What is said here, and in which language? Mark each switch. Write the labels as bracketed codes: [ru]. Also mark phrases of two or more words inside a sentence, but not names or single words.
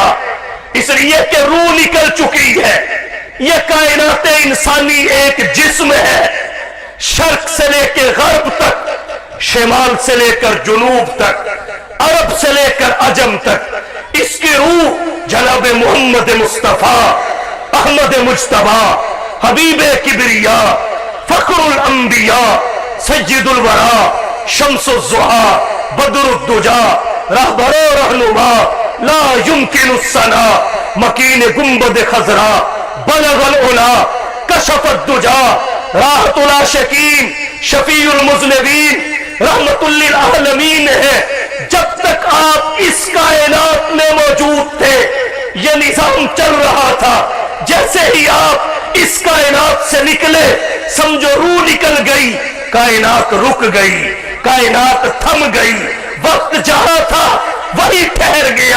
[ur] اس لیے کہ روح نکل چکی ہے۔ یہ کائنات انسانی ایک جسم ہے، شرق سے لے کر غرب تک، شمال سے لے کر جنوب تک، عرب سے لے کر عجم تک. اس کی روح جناب محمد مصطفیٰ، احمد مجتبیٰ، حبیبِ کبریا، فخر الانبیاء، سید الوریٰ، شمس الضحیٰ، بدر الدجیٰ، رہبر و رہنما، لا یمکن الثناء، مکین گنبد خضرا, بلغ العلیٰ، کشف الدجیٰ، راحت العاشقین، شفیع المذنبین، رحمۃ للعالمین ہے. جب تک آپ اس کائنات میں موجود تھے، یہ نظام چل رہا تھا. جیسے ہی آپ اس کائنات سے نکلے، سمجھو روح نکل گئی، کائنات رک گئی، کائنات تھم گئی. وقت جہاں تھا وہی ٹھہر گیا.